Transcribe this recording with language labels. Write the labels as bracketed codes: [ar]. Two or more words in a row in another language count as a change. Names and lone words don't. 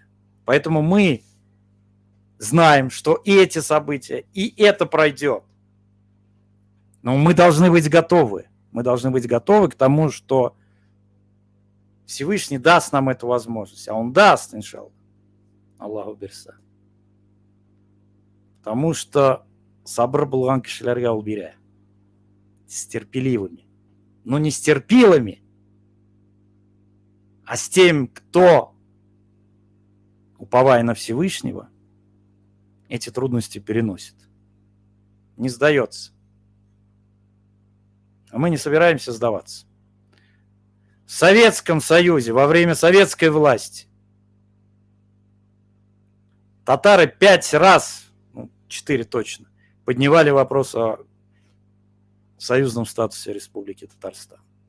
[ru] Поэтому мы знаем, что и эти события, и это пройдет. Но мы должны быть готовы. Мы должны быть готовы к тому, что Всевышний даст нам эту возможность. А Он даст, [tt] иншаллах. Аллаху бирса. [ru] Потому что [tt] сабр булган кишилерге ул бирә. [ru] С терпеливыми. Но не с терпилами, а с тем, кто, уповая на Всевышнего, эти трудности переносит. Не сдается. А мы не собираемся сдаваться. В Советском Союзе, во время советской власти, татары 5 раз, 4 точно, поднимали вопрос о союзном статусе Республики Татарстан.